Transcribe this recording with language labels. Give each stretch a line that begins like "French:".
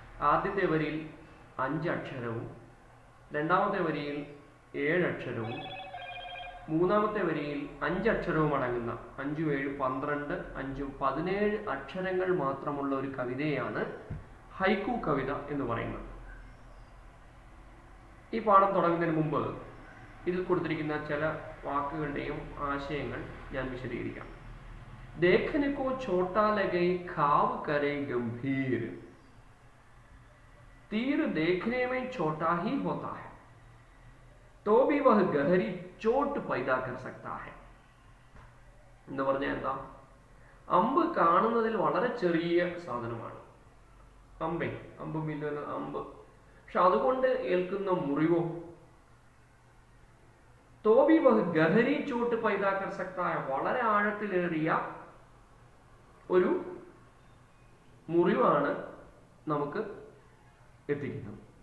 Malayalam: ആദ്യത്തെ വരിയിൽ 5 അക്ഷരവും, രണ്ടാമത്തെ വരിയിൽ 7 അക്ഷരവും, മൂന്നാമത്തെ വരിയിൽ 5 അക്ഷരവും അടങ്ങുന്ന 5, 7, 12, 5, 17 അക്ഷരങ്ങൾ മാത്രമുള്ള ഒരു കവിതയാണ് ഹൈക്കു കവിത എന്ന് പറയുന്നത്. ഈ പാഠം തുടങ്ങുന്നതിന് മുമ്പ് ഇതിൽ കൊടുത്തിരിക്കുന്ന ചില വാക്കുകളുടെയും ആശയങ്ങൾ ഞാൻ വിശദീകരിക്കാം.
Hindi: देखने को छोटा लगे खाव करे गंभीर, तीर देखने में छोटा ही होता है तो भी वह गहरी चोट पैदा कर सकता है.
Malayalam: എന്ന് പറഞ്ഞാൽ എന്താ? അമ്പ് കാണുന്നതിൽ വളരെ ചെറിയ സാധനമാണ്. അമ്പ് മില്ലുന്ന അമ്പ്, പക്ഷെ അതുകൊണ്ട് ഏൽക്കുന്ന മുറിവോ
Hindi: തോബി വഹ് ഗഹരി ചോട്ട് പൈദാ കർ സക്താ ഹൈ,
Malayalam: വളരെ ആഴത്തിലേറിയ ഒരു മുറിവാണ് നമുക്ക് എത്തിക്കുന്നത്.